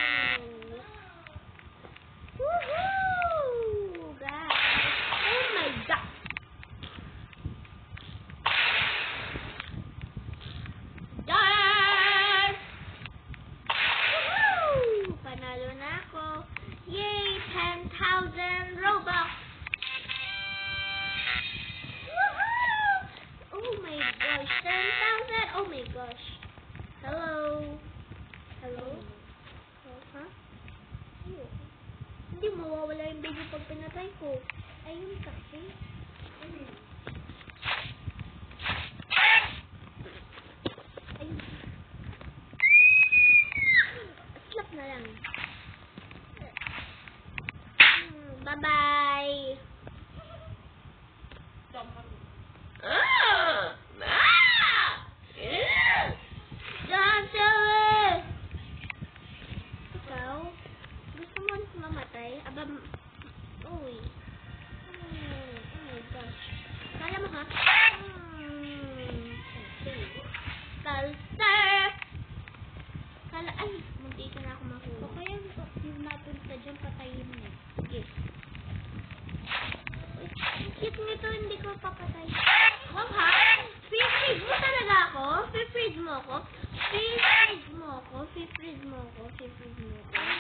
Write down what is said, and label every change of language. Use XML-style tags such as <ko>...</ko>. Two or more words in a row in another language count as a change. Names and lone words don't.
<en>Woohoo! Guys! Oh my God! Guys!</en> <tl>Woohoo! Panalo na ako!</tl> <en>Yay! 10,000 Robux! Woohoo! Oh my gosh! 10,000! Oh my gosh! Hello? Hello? Oh, huh?</en> <tl>Hindi mawawala yung baby pag pinatay ko. Ayun kasi. Ayun. Slap na lang.</tl> <en>Bye-bye.</en> <tl>Ikaw? Gusto mo mamatay? Aba, uy.</tl> <en>Oh my gosh.</en> <tl>Kala mo ha? Kalsar! Kala, ay, munti ka na ako mahulog. O kaya yung napunta dyan, patayin mo. Sige. Uy, cute nito, hindi ko papatay.</tl> <en>Wow ha?</en> <tl>Free-freeze mo talaga ako? Free-freeze mo ako? Free-freeze mo ako? Free-freeze mo ako? Free-freeze mo ako?</tl>